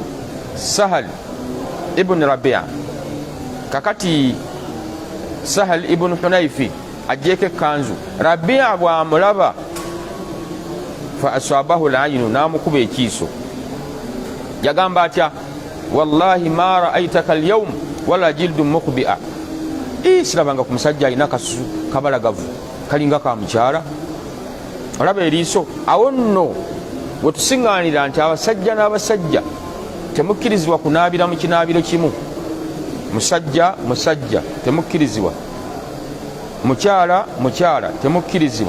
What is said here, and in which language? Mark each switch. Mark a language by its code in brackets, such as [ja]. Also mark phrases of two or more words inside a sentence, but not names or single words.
[lg] Sahal ibn Rabia. Kakati Sahal ibn Hunayfi ajjeko ekkanzu, Rabia bw'amulaba [ar] فأصابه العين, [lg] n'amukuba ekiiso. Yagamba atya, [ar] والله ما رأيتك اليوم ولا جلد مخبأة. [lg] Sirabanga ku musajja alina kasusu kabalagavu kalinga ka mukyala. Olaba eriiso. Awo nno we tusiŋŋaanira nti abasajja n'abasajja temukkirizibwa kunaabira mu kinaabiro kimu. Musajja temukkirizibwa, mukyala temukkirizibwa.